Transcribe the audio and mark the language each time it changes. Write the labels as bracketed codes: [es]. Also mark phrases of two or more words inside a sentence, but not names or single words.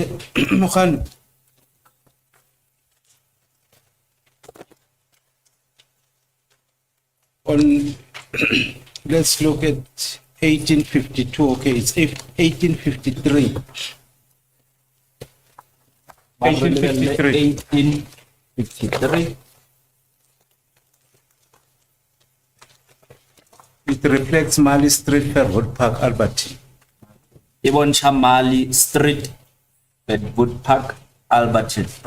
[en] Mohan. Let's look at 1852. Okay, it's 1853. 1853. It reflects Mali Street, Fairwood Park, Albertine. Iboncha Mali Street, Fairwood Park, Albertine.